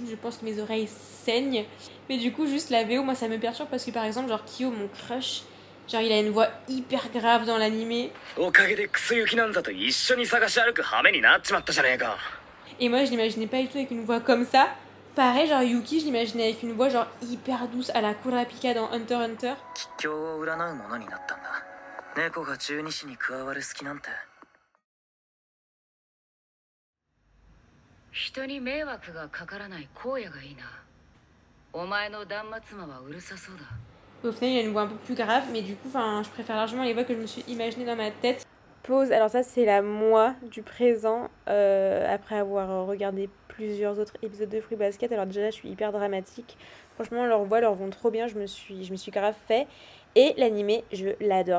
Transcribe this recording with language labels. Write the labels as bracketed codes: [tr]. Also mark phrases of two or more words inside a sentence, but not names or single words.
[fr] Je pense que mes oreilles saignent. Mais du coup, juste la VO, moi, ça me perturbe parce que par exemple, genre Kyo, mon crush, genre il a une voix hyper grave dans l'animé. Et moi, je l'imaginais pas du tout avec une voix comme ça. Pareil, genre Yuki, je l'imaginais avec une voix genre hyper douce à la Kurapika dans Hunter x Hunter. [ja] 人に迷惑がかからない荒野がいいな。お前の断末魔はうるさそうだ。 [fr] Au final, il a une voix un peu plus grave, mais du coup, je préfère largement les voix que je me suis imaginées dans ma tête. Pause. Alors ça, c'est la moi du présent, après avoir regardé plusieurs autres épisodes de Fruits Basket. Alors déjà là, je suis hyper dramatique. Franchement, leurs voix leur vont trop bien. Je me suis grave fait. Et l'animé, je l'adore.